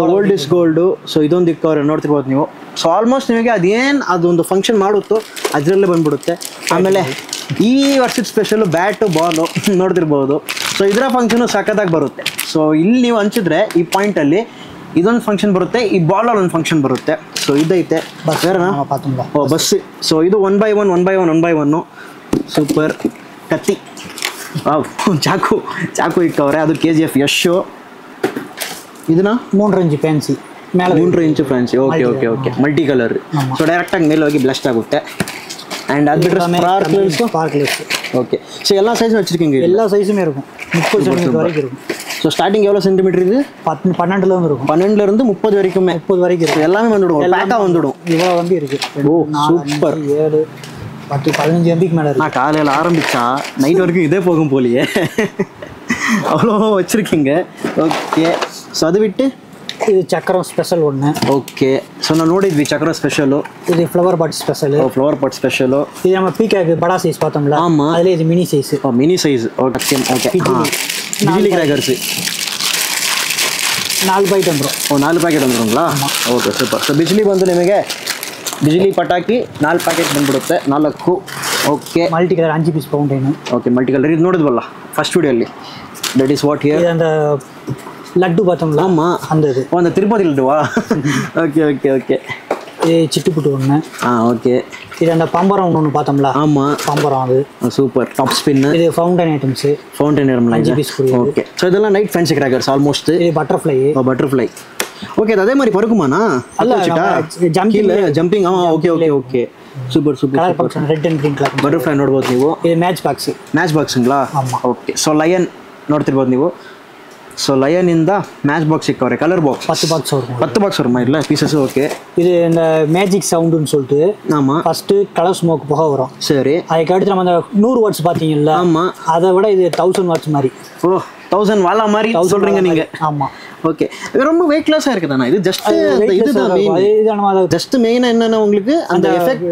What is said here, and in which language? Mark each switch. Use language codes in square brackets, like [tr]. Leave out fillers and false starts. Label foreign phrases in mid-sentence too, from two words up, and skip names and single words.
[en] so old is gold so [kn] ಇದೊಂದು ಇಕ್ಕವ್ರೆ ನೋಡ್ತಿರ್ಬೋದು ನೀವು [en] so almost [kn] ನಿಮಗೆ ಅದೇನು ಅದೊಂದು ಫಂಕ್ಷನ್ ಮಾಡುತ್ತೋ ಅದರಲ್ಲೇ ಬಂದ್ಬಿಡುತ್ತೆ ಆಮೇಲೆ ಈ ವರ್ಷದ [en] special bat ball [kn] ನೋಡ್ತಿರ್ಬೋದು ಸೊ ಇದರ ಫಂಕ್ಷನು ಸಖತ್ತಾಗಿ ಬರುತ್ತೆ ಸೊ ಇಲ್ಲಿ ನೀವು ಹಂಚಿದ್ರೆ ಈ ಪಾಯಿಂಟಲ್ಲಿ ಇದೊಂದು ಫಂಕ್ಷನ್ ಬರುತ್ತೆ ಈ ಬಾಲಲ್ಲಿ ಒಂದು ಫಂಕ್ಷನ್ ಬರುತ್ತೆ ಸೊ ಇದೈತೆ ಬೇರೆನಾ ಓ ಬಸ್ ಸೊ ಇದು 1 by 1 ಸೂಪರ್ ಕತ್ತಿ ಚಾಕು ಇಕ್ಕವ್ರೆ ಅದು KGF ಯಶು ಇದನ್ನ [en] 3 inch fancy ಮೇಲೆ 3 inch fancy okay okay okay multi color so ಡೈರೆಕ್ಟಾಗಿ ಮೇಲೆ ಹೋಗಿ ಬ್ಲಾಸ್ಟ್ ಆಗುತ್ತೆ ಆ್ಯಂಡ್ ಅದು ಬಿಟ್ಟರೆ [ta] ஸ்பார்க்லெஸ் [en] okay so [ta] எல்லா சைஸும் வச்சுருக்கீங்க எல்லா சைஸுமே இருக்கும் 30 சென்டிமீட்டர் வரைக்கும் இருக்கும் [en] so starting [ta] எவ்வளோ சென்டிமீட்டர் இது 12ல இருந்து இருக்கும் 12ல இருந்து 30 வரைக்குமே 30 வரைக்கும் இருக்கும் எல்லாமே வந்துடும் பேக்காக வந்துடும் இவ்வளோ வந்து இருக்கு ஓ சூப்பர் 7 10 15 MBக்கு மேலே இருக்கு நான் காலையில் ஆரம்பித்தா நைட் வரைக்கும் இதே போகும் போலியே அவ்வளோ வச்சுருக்கீங்க [en] okay so [ta] அது விட்டு [kn] ಇದು ಚಕ್ರ ಸ್ಪೆಷಲ್ ಒಣ್ಣೆ ಓಕೆ ಸೊ ನಾವು ನೋಡಿದ್ವಿ ಚಕ್ರ ಸ್ಪೆಷಲು ಇದು [en] flower pot special flower pot special [kn] ಇದು ನಮ್ಮ ಪೀಕಾಕ್ ಬಡಾ ಸೈಜ್ பார்த்தோம்ல [ta] ஆமா அதுல இது மினி சைஸ் [en] mini size okay okay bijili crackers 4 item bro [kn] ಓ 4 ಪ್ಯಾಕೆಟ್ வந்துருங்களா ಓಕೆ ಸೂಪರ್ ಸೊ ಬಿಜಿಲಿ ಬಂದು ನಿಮಗೆ ಬಿಜಿಲಿ ಪಟಾಕಿ 4 ಪ್ಯಾಕೆಟ್ ಬಂದ್ಬಿಡುತ್ತೆ 4 ಓಕೆ [en] multi color 5 piece fountain okay multi color [kn] ಇದು ನೋಡಿದ್ವಲ್ಲ ಫಸ್ಟ್ ವಿಡಿಯೋಲಿ [en] that is what here [ta] அந்த லட்டு பார்த்தோம்ல ஆமா அந்த இது அந்த திருப்பதி லட்டுவா ஓகே ஓகே ஓகே இது சிட்டுப்புட்டு ஒன்று ஓகே இது அந்த பம்பரம் ஒன்று பார்த்தோம்ல ஆமா பம்பரம் அது [en] super top spin இது ஃபவுண்டைன் ஐட்டம்ஸ் ஃபவுண்டைன் ஐட்டம் [ta] 5 பீஸ் [en] okay so [ta] இதெல்லாம் [en] night fancy crackers almost [ta] இது பட்டர்ஃப்ளை பட்டர்ஃப்ளை ஓகே அதே மாதிரி பறக்குமாண்ணா [en] jumping okay okay okay super super color function red and green color [kn] ಬಟರ್ಫ್ಲೈ ನೋಡ್ಬೋದು ನೀವು ಇದು ಮ್ಯಾಚ್ ಬಾಕ್ಸ್ங்களா [en] okay so [kn] ಲಯನ್ ನೋಡ್ತಿರ್ಬೋದು ನೀವು [en] so lion [kn] ಇಂದ ಮ್ಯಾಚ್ ಬಾಕ್ಸ್ ಸಿಕ್ಕವ್ರೆ [en] color box [ta] 10 பாக்ஸ் வரும் 10 பாக்ஸ் வருமா இல்ல பீசஸ் ஓகே இது இந்த மேஜிக் சவுண்ட்னு சொல்லிட்டு ஆமா [en] first color smoke [ta] புகை வரும் சரி அதுக்கு அடுத்து நம்ம அந்த 100 வாட்ஸ் பாத்தீங்கல்ல ஆமா அதை விட இது 1000 வாட்ஸ் மாதிரி ஓ 1000 வாலா மாதிரி சொல்றீங்க நீங்க ஆமா ஓகே ரொம்ப வெயிட்லெஸ்ஸா இருக்குதானா இது ஜஸ்ட் இதுதான் மெயின் ஜஸ்ட் மெயினா என்னன்னா உங்களுக்கு அந்த எஃபெக்ட்